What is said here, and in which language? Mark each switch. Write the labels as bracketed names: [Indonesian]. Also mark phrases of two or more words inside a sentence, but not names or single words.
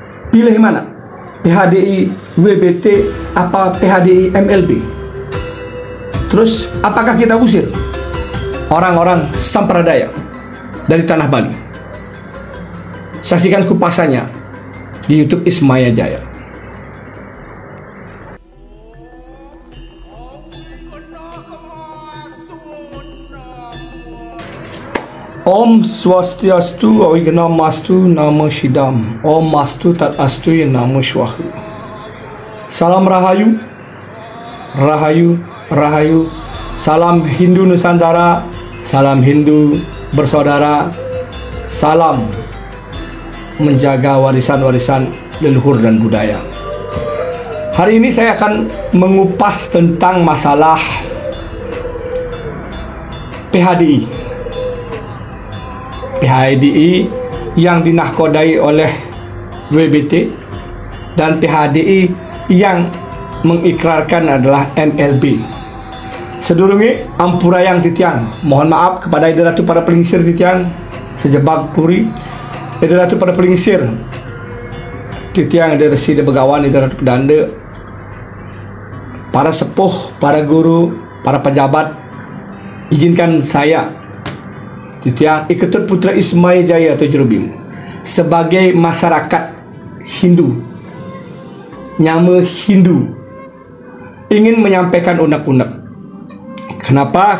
[Indonesian] Pilih mana? PHDI WBT apa PHDI MLB? Terus apakah kita usir orang-orang Sampradaya dari tanah Bali? Saksikan kupasannya di YouTube Ismaya Jaya. [Sanskrit] Om Swastiastu Awigamastu Namo Shidam. Om Astu Tat Astu Namo Shwahu. [Indonesian] Salam Rahayu, Rahayu, Rahayu. Salam Hindu Nusantara, salam Hindu bersaudara, salam menjaga warisan-warisan leluhur dan budaya. Hari ini saya akan mengupas tentang masalah PHDI. PHDI yang dinahkodai oleh WBT dan PHDI yang mengikrarkan adalah MLB. [Balinese] Sedurunge ampurayang titiang, [Indonesian] mohon maaf kepada [Balinese] idaratu para pelingsir titiang sejebak puri, idaratu para pelingsir titiang [Indonesian] dari Resi de Begawan, idaratu pedanda, para sepuh, para guru, para pejabat, izinkan saya titiang Iketut Putra Ismaya Jaya atau Jerubim sebagai masyarakat Hindu, nyama Hindu, ingin menyampaikan unek-unek. Kenapa?